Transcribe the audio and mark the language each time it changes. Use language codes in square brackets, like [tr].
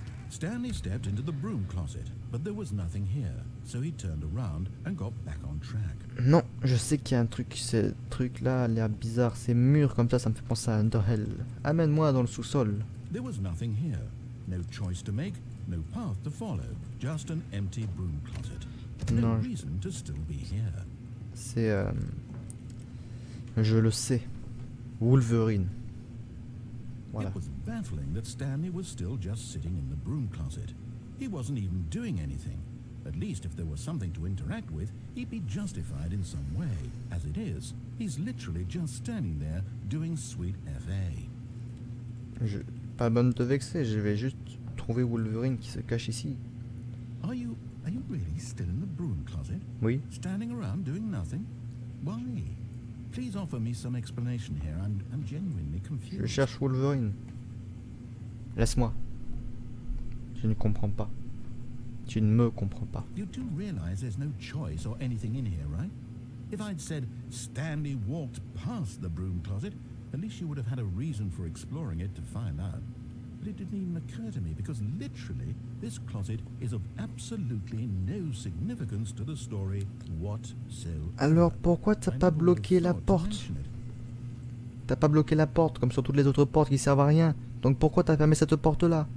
[en] Stanley stepped into the broom closet, but there was nothing here, so he turned around and got back on track. [fr] Non, je sais qu'il y a un truc, ce truc là a l'air bizarre, ces murs comme ça me fait penser à Underhell. Amène-moi dans le sous-sol. [en] There was nothing here. No choice to make, no path to follow, just an empty broom closet. No [fr] Non, [en] reason to still be here. [fr] c'est je le sais. Wolverine. Voilà. [en] It was baffling that Stanley was still just sitting in the broom closet. He wasn't even doing anything. At least if there was something to interact with, he'd be justified in some way. As it is, he's literally just standing there doing sweet FA. [fr] Pas bonne de te vexer, je vais juste trouver Wolverine qui se cache ici. [en] Are you really still in the broom closet? [fr] Oui. [en] Standing around doing nothing? Why? Please offer me some explanation here. I'm genuinely confused. [fr] Je cherche Wolverine. Laisse-moi. Je ne comprends pas. Tu ne me comprends pas. [en] You do realize there's no choice or anything in here, right? If I'd said Stanley walked past the broom closet, at least you would have had a reason for exploring it to find out. But it didn't even occur to me because literally this closet is of absolutely no significance to the story whatsoever. [fr] Alors pourquoi t'as pas bloqué la porte? T'as pas bloqué la porte comme sur toutes les autres portes qui servent à rien. Donc pourquoi t'as fermé cette porte là?